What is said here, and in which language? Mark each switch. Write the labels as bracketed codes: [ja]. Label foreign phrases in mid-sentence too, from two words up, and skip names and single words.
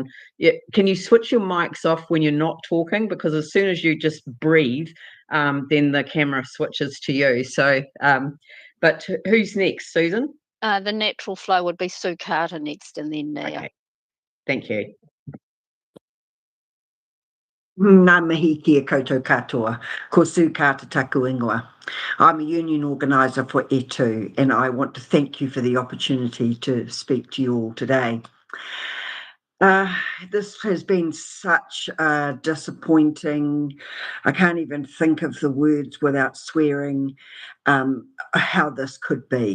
[en] Yeah, can you switch your mics off when you're not talking? Because as soon as you just breathe, then the camera switches to you. So, but who's next, Susan? The natural flow would be Sue Carter next and then Nia. Okay. Thank you. [mi] Ngā mihi kia koutou katoa, ko Sue Carter taku ingoa. [en] I'm a union organiser for E2 and I want to thank you for the opportunity to speak to you all today. This has been such a disappointing, I can't even think of the words without swearing, how this could be.